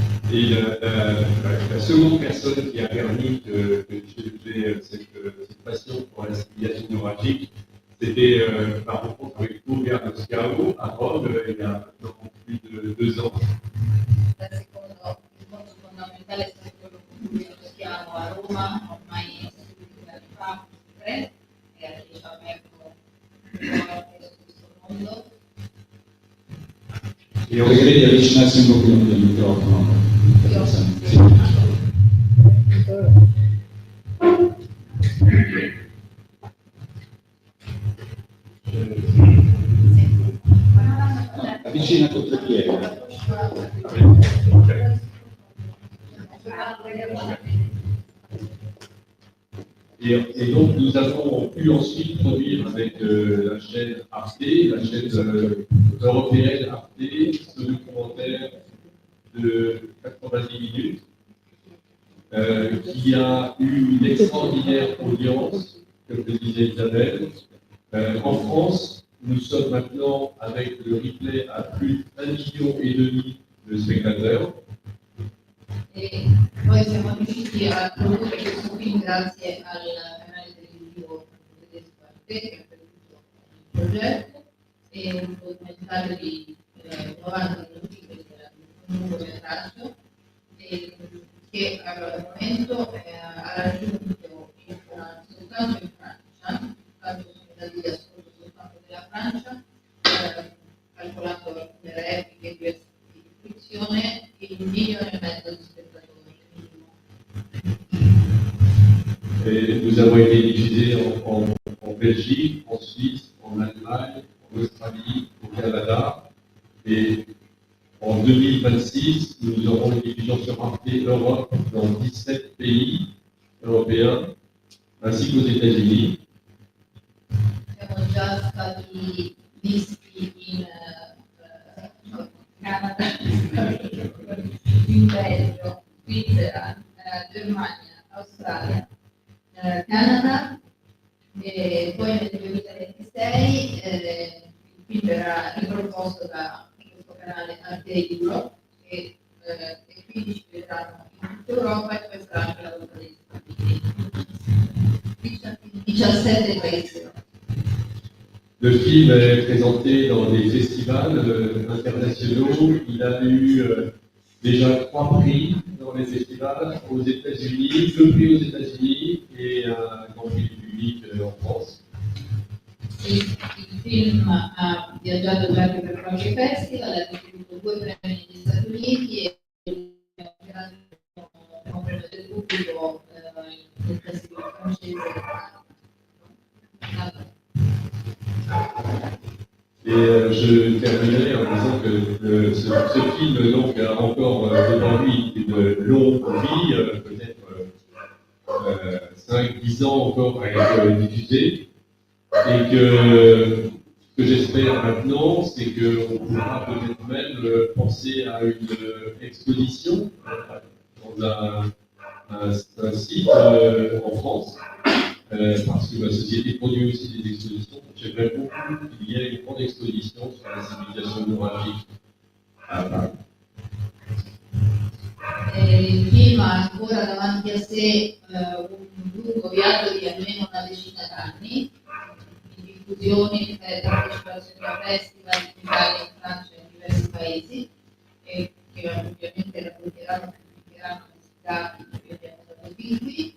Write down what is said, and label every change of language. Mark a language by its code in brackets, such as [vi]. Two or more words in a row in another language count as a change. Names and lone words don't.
[fr] Et la seconde personne qui a permis que j'ai cette passion pour la civilisation néuralgique, c'était ma rencontre avec Roberto Schiavo à Rome il y a maintenant plus de 2 ans. [it] Il punto fondamentale è stato quello con cui lo schiavo a Roma, ormai 7 anni fa, 3, e ci ha aperto questo mondo. Io pregherei di avvicinarsi un pochino del microfono. Sì. Avvicina tutte le piede. [fr] Et donc, nous avons pu ensuite produire avec la chaîne Arte, la chaîne européenne Arte, ce documentaire de 90 minutes, qui a eu une extraordinaire audience, comme le disait Isabelle. En France, nous sommes maintenant avec le replay à plus d'1,5 million de spettateurs. [it] E poi siamo riusciti a produrre questo film grazie al canale televisivo tedesco Arte che ha prodotto il progetto, e un documentario di 90 minuti, quindi un lungometraggio, che al momento ha raggiunto soltanto in Francia, tanto sono dati di ascolto soltanto della Francia, calcolando alcune repliche, diverse di descrizione, 1,5 milioni di spettatori. [fr] Et nous avons été diffusés en Belgique, en Suisse, en Allemagne, en Australie, au Canada. Et en 2026, nous aurons une diffusion sur Arte Europe dans 17 pays européens, ainsi qu'aux États-Unis. [it] Siamo già stati visti in Canada, in Belgio, Svizzera, Germania, Australia, Canada, e poi nel 2026 il film verrà riproposto da questo canale Arte Europe e quindi ci vedranno in tutta Europa, e poi sarà anche la volta degli Stati Uniti. 17 paesi. [fr] Le film est présenté dans des festivals internationaux. Il a eu déjà 3 prix dans les festivals aux États-Unis, 2 prix aux États-Unis et un grand prix du public en France. [it] Il film ha viaggiato già anche per qualche festival, ha ricevuto 2 premi negli Stati Uniti e un premio del pubblico nel festival francese. [fr] Et je terminerai en disant que ce film donc, a encore devant lui une longue vie, peut-être 5-10 ans encore à être diffusé. Et que ce que j'espère maintenant, c'est qu'on pourra peut-être même penser à une exposition dans un site en France. Parce que ma société produit aussi des expositions. J'aimerais beaucoup qu'il y ait une grande exposition sur la civilisation neuralgique à Paris. [it] Il film ha ancora davanti a sé un lungo viaggio di almeno una decina d'anni, di diffusioni, partecipazioni a festival in Italia, in Francia e in diversi paesi, e che ovviamente racconteranno e pubblicheranno questi dati che abbiamo dato qui.